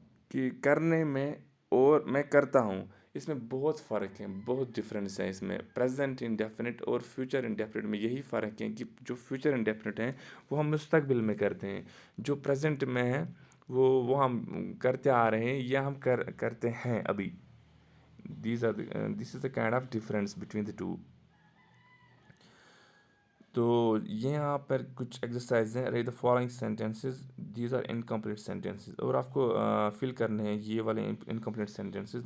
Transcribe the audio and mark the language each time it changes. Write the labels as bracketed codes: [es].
[ur] کہ کرنے میں اور میں کرتا ہوں، اس میں بہت فرق ہے، بہت ڈفرینس ہے اس میں. پریزنٹ انڈیفینٹ اور فیوچر انڈیفینٹ میں یہی فرق ہے کہ جو فیوچر انڈیفینٹ ہیں وہ ہم مستقبل میں کرتے ہیں، جو پریزنٹ میں ہیں وہ ہم کرتے آ رہے ہیں یا ہم کرتے ہیں ابھی. [en] this is the kind of difference between the two. [ur] تو یہاں پر کچھ ایکسرسائز ہیں. [en] read the following sentences, these are incomplete sentences, [ur] اور آپ کو فل کرنے ہیں یہ والے انکمپلیٹ سینٹینسز.